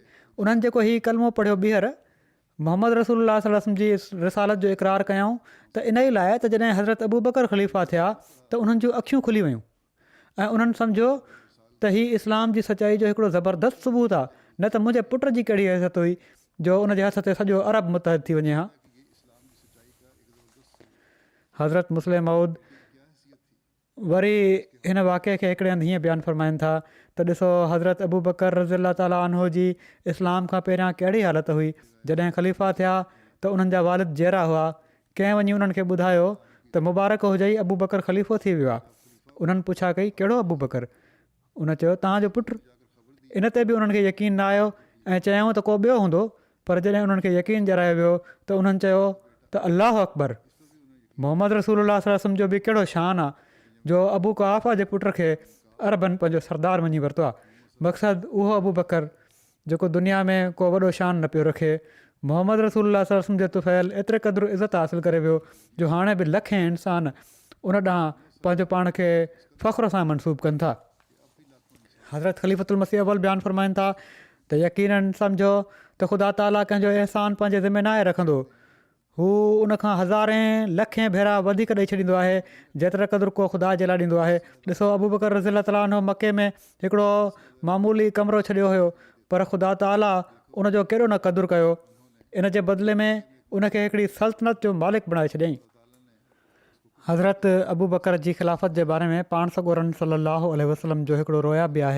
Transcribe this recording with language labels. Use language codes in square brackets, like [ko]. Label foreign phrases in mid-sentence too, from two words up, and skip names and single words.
[sd] उन्हनि जेको हीउ कलमो पढ़ियो ॿीहर मोहम्मद रसूलुल्लाह [ar] صلى الله عليه وسلم [sd] जी रिसालत जो इक़रार कयऊं त इन ई लाइ त जॾहिं हज़रत अबू बकर ख़लीफ़ा थिया त उन्हनि जूं अखियूं खुली वयूं ऐं उन्हनि सम्झो त हीउ इस्लाम जी सचाई जो हिकिड़ो ज़बरदस्त सबूत आहे, न त मुंहिंजे पुट जी कहिड़ी हैसियत हुई जो उनजे हथ ते सॼो अरब मुतहद थी वञे हा। हज़रत मुस्लिम मौद वरी हिन वाक़े खे हिकिड़े हंधि हीअं बयानु फ़रमाइनि था त ॾिसो हज़रत अबू बकर [ar] رضي الله تعالى عنه [sd] जी इस्लाम खां पहिरियां कहिड़ी हालत हुई। जॾहिं ख़लीफ़ा थिया त उन्हनि जा वालिद जहिड़ा हुआ। कंहिं वञी उन्हनि खे ॿुधायो त मुबारक हुजई अबू बकर ख़लीफ़ो थी वियो आहे। उन्हनि पुछा कई कहिड़ो अबू बकर? उन चयो तव्हांजो पुटु। इन ते बि उन्हनि खे यकीन न आयो ऐं चयऊं त को ॿियो हूंदो, पर जॾहिं उन्हनि खे यकीन ॼारायो वियो त उन्हनि चयो त [ar] الله أكبر, [sd] मोहम्मद रसूलुल्लाह [ar] صلى الله عليه وسلم [sd] जो बि कहिड़ो शान आहे जो अबू कुहाफ़ा जे पुट खे अरबनि पंहिंजो सरदार मञी वरितो आहे। मक़सदु उहो अबू बकर जेको दुनिया में को वॾो शान न पियो रखे, मोहम्मद रसूलुल्लाह [ar] صلى الله عليه وسلم [sd] जे तुफ़ैल एतिरे क़दुरु इज़त हासिलु करे वियो जो हाणे बि लखें इंसान उन ॾांहुं पंहिंजो पाण खे फ़ख़्र सां मनसूब कनि था। हज़रत ख़लीफ़तुल मसीह अवल बयानु फ़रमाइनि था त यकीननि सम्झो त ख़ुदा ताला कंहिंजो अहसान पंहिंजे ज़िमे नाहे रखंदो, हू उनखां हज़ारें लखें भेरा वधीक ॾेई छॾींदो आहे जेतिरे क़दुरु को ख़ुदा जे लाइ ॾींदो आहे। ॾिसो अबू बकर [ar] رضي الله تعالى عنه [sd] मके में हिकिड़ो मामूली कमिरो छॾियो हुयो, पर ख़ुदा ताला उनजो केॾो न क़दुरु कयो, इन जे बदिले में उनखे हिकिड़ी सल्तनत जो मालिक बणाए छॾियईं। हज़रत अबू बकर जी ख़िलाफ़त जे बारे में पाण सॻोरनि [ar] صلى الله عليه وسلم [sd] जो हिकिड़ो रोया बि आहे।